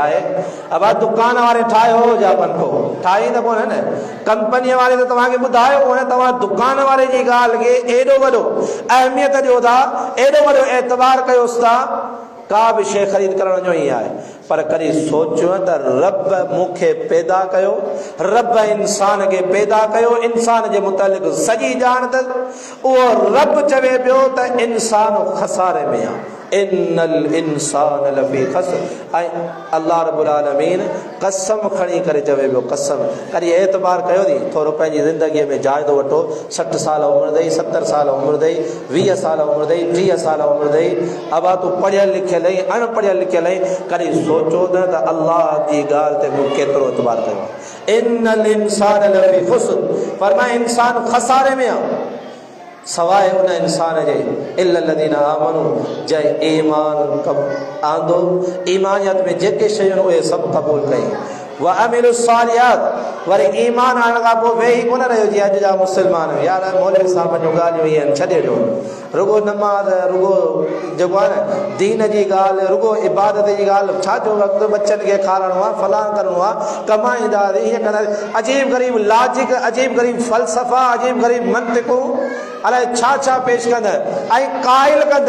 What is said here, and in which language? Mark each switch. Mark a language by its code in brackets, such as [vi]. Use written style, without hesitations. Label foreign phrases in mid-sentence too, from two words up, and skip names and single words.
[sd] चाहे अब दुकान वारे ठाहियो जा पंखो, ठाही त कोन न, कंपनीअ वारे त तव्हांखे ॿुधायो कोन, तव्हां दुकान वारे जी ॻाल्हि खे एॾो वॾो अहमियत ॾियो था, एॾो वॾो एतबार कयोसि था, का बि शइ ख़रीद करण जो ई आहे। पर कॾहिं सोचियो त रब मूंखे पैदा कयो, रब इंसान खे पैदा कयो, इंसान जे मुतालिक़ सॼी ॼाण अथसि। उहो रब चवे पियो त इंसान खसारे में आहे, [ar] إن الإنسان لفي خسر. [sd] अल्लाह रब्बुल आलमीन कसम खणी करे चवे पियो, कसम करी एतबार कयो थी थोरो पंहिंजी ज़िंदगीअ में जाइदो वठो। 60 साल उमिरि अथई, 70 साल उमिरि अथई, 20 साल उमिरि अथई, 30 साल उमिरि अथई, अबा तूं पढ़ियल लिखियल आहीं, अणपढ़ियल लिखियल आहीं, कॾहिं सोचो न त अल्लाह जी ॻाल्हि ते मूं केतिरो एतबार कयो आहे। [ar] إن الإنسان لفي خسر, [sd] फरमाए इंसान खसारे में आहे, सवाइ उन इंसान जे [ar] إلا الذين آمنوا, [sd] जंहिं ईमान आंदो, ईमानियत में जेके शयूं उहे सभु क़बूल कई, [ar] وعملوا الصالحات, [sd] वरी ईमान आणण खां पोइ वेही कोन रहियो जीअं अॼु जा मुस्लमान, यार मौलवी साहब जूं ॻाल्हियूं इहे आहिनि, छॾे ॾियो, रुगो नमाज़, रुगो जेको आहे न दीन जी ॻाल्हि, रुगो इबादत जी ॻाल्हि, छा जो वक़्तु बच्चनि खे खाराइणो आहे, फलां करिणो आहे, कमाईंदा हीअं कंदा, अजीब ग़रीब लाजिक, अजीब ग़रीब फ़लसफ़ा, अजीब ग़रीब मंतिक़ूं, अलाए छा छा पेश कंदा ऐं क़ाइल कंदा।